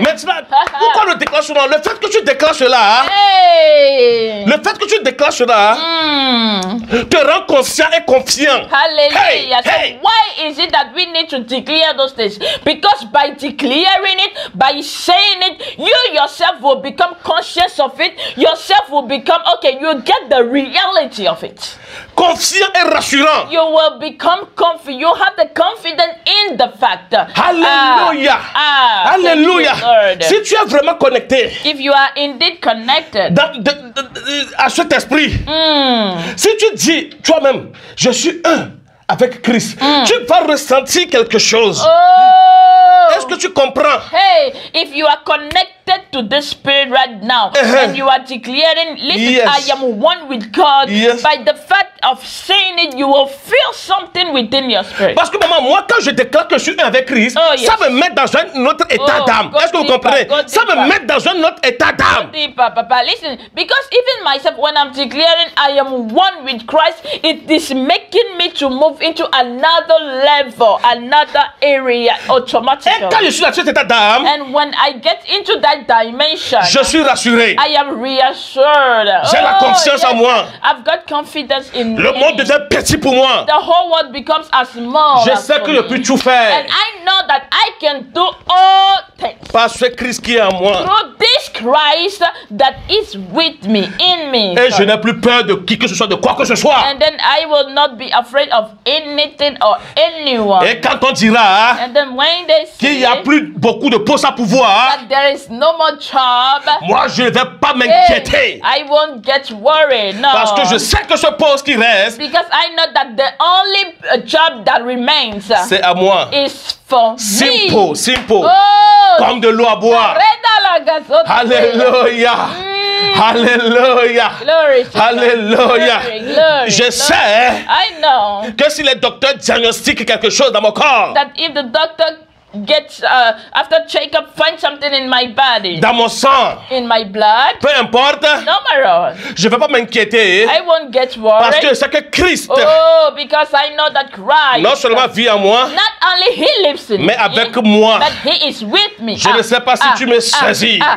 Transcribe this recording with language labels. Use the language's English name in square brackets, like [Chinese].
[French] Maintenant, pourquoi le déclare cela? Le fait que tu déclares cela, le fait que tu déclares cela, te rend conscient et confiant. [English] Hallelujah. So why is it that we need to declare those things? Because by declaring it, by saying it, you yourself will become conscious of it. Yourself will become, you get the reality of it. [French] Confiant et rassurant. [English] You will become confident. You have the confidence in the fact. [French] Alléluia. Alléluia. Si tu es vraiment connecté, [English] if you are indeed connected [French] à cet esprit, si tu dis toi-même, je suis un avec Christ, tu vas ressentir quelque chose. Est-ce que tu comprends? [English] Hey, if you are connected to the Spirit right now, and you are declaring, listen, I am one with God, by the fact of saying it, you will feel something within your spirit. [French] Parce que maman, moi quand je déclare que je suis un avec Christ, ça me met dans un autre état d'âme. Est-ce que vous comprenez? Ça me met dans un autre état d'âme. [English] Papa, listen, because even myself, when I'm declaring I am one with Christ, it is making me to move into another level, another area automatically. [French] Et quand je suis dans cet état d'âme, [English] and when I get into that dimension, [French] je suis rassuré. [English] I am reassured. [French] J'ai la confiance en moi. [English] I've got confidence in [French] Le monde devient petit pour moi. [English] The whole world becomes as small. [French] Je sais que je peux tout faire. [English] And I know that I can do all things. [French] Par ce Christ qui est en moi. [English] Through this Christ that is with me, in me. [French] Et je n'ai plus peur de qui que ce soit, de quoi que ce soit. [English] And then I will not be afraid of anything or anyone. [French] Et quand on dira qu'il n'y a plus beaucoup de postes à pouvoir, [English] that there is no more job, [French] moi je ne vais pas m'inquiéter. [English] I won't get worried. No. [French] Parce que je sais que ce poste qui reste, [English] because I know that the only job that remains, [French] c'est à moi. [English] Is for me. [French] Simple. Comme de l'eau à boire. Alléluia. Alléluia. Alléluia. Je sais [English] I know [French] que si les docteurs diagnostiquent quelque chose dans mon corps, [English] that if the doctor get after checkup find something in my body, [French] dans mon sang, [English] in my blood, [French] peu importe, [English] no matter. [French] je ne vais pas m'inquiéter [English] I won't get [French] parce que [English] worried. [French] c'est que Christ [English] Oh, because I know that Christ [French] non seulement vit en moi, [English] not only he lives in [French] mais [English] me, [French] avec moi. [English] but he is with me. [French] Je ne sais pas si tu me saisis.